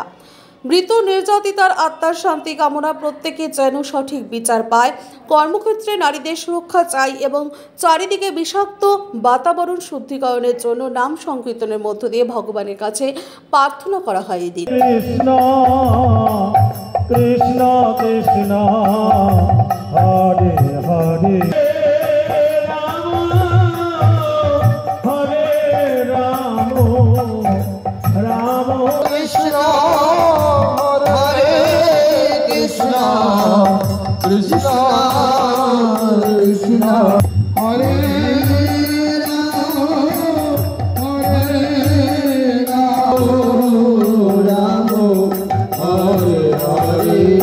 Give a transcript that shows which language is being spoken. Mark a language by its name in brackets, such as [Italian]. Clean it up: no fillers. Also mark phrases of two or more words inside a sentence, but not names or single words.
[Bangla] মৃত নির্যাতিতার আত্মার শান্তি কামনা, প্রত্যেকে যেন সঠিক বিচার পায়, কর্মক্ষেত্রে নারীদের সুরক্ষা চাই এবং চারিদিকে বিষাক্ত বাতাবরণ শুদ্ধিকরণের জন্য নাম সংকীর্তনের মধ্য দিয়ে ভগবানের কাছে প্রার্থনা করা হয়। এই দিন [Sanskrit] কৃষ্ণ কৃষ্ণ কৃষ্ণ হরে হরে कृष्ण कृष्ण हरे राम हरे हरे